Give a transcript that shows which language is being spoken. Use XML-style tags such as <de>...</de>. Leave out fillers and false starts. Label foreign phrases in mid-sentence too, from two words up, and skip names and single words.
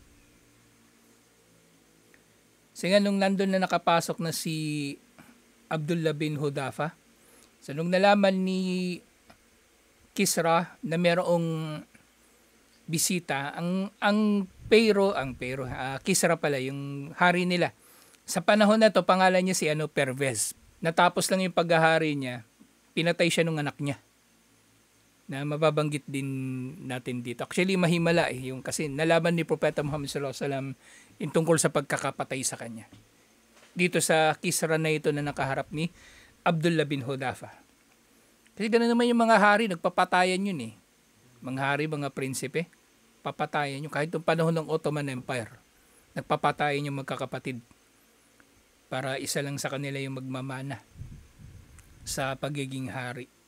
<tl>So nga nung nandun na nakapasok na si Abdullah bin Hudhafa, so nung nalaman ni Kisra na merong bisita, ang Kisra pala, yung hari nila. Sa panahon na to, pangalan niya si Pervez. Natapos lang yung paghahari niya, pinatay siya nung anak niya. Na mababanggit din natin dito. Actually, mahimala yung kasi nalaman ni Propeta Muhammad</tl> <ar>صلى الله عليه وسلم</ar> <tl>yung tungkol sa pagkakapatay sa kanya. Dito sa Kisra na ito na nakaharap ni Abdullah bin Hudhafa. Kasi ganoon naman yung mga hari, nagpapatayan yun Mga hari, mga prinsipe, papatayan yun. Kahit yung panahon ng Ottoman Empire, nagpapatayan yung magkakapatid para isa lang sa kanila yung magmamana sa pagiging hari.</tl>